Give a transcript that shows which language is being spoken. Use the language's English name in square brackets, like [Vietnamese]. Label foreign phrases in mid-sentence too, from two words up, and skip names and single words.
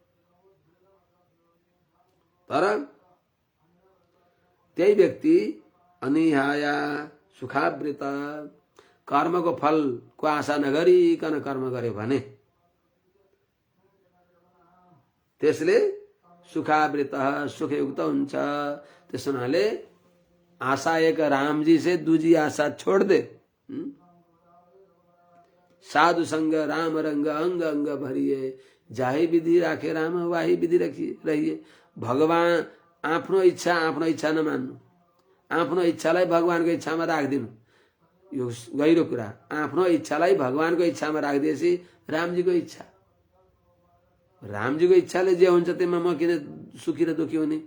[Nepali] तर त्यही व्यक्ति अनिहाया सुखावृत कर्मको फलको आशा नगरिकन कर्म गर्यो भने त्यसले सुखावृत सुखयुक्त हुन्छ। त्यस हुनाले [Hindi] आशा एक राम जी से दूजी आशा छोड़ दे, साधु संग राम रंग अंग अंग भरिए, जाही विधि राखे राम वाही विधि रहिए। [Nepali] भगवान आफ्नो इच्छा नमान्नु, आफ्नो इच्छालाई भगवानको इच्छामा राखिदिनु, यो गहिरो कुरा। आफ्नो इच्छालाई भगवानको इच्छामा राखिदिएपछि रामजीको इच्छा, रामजीको इच्छाले जे हुन्छ त्यसमा म किन सुखी र दुखी हुने?